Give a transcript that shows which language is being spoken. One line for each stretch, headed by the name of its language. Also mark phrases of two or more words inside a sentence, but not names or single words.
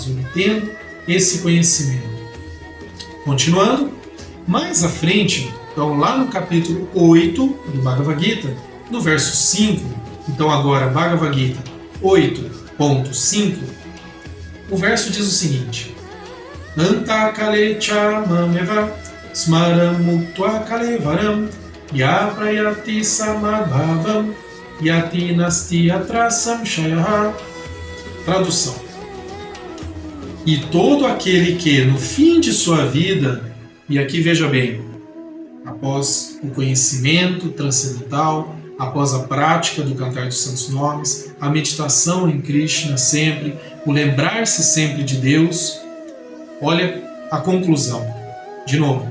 Portuguese: Obtendo esse conhecimento. Continuando, mais à frente, então lá no capítulo 8 do Bhagavad Gita, no verso 5, então agora Bhagavad Gita 8.5, o verso diz o seguinte:
Sanskrit: Anta kalecha mameva smaram muktva kalevaram ya prayati samadhavam yati nasti atra samshayah.
Portuguese: Tradução: E todo aquele que no fim de sua vida, e aqui veja bem, após o conhecimento transcendental, após a prática do cantar dos santos nomes, a meditação em Krishna sempre, o lembrar-se sempre de Deus, olha a conclusão, de novo.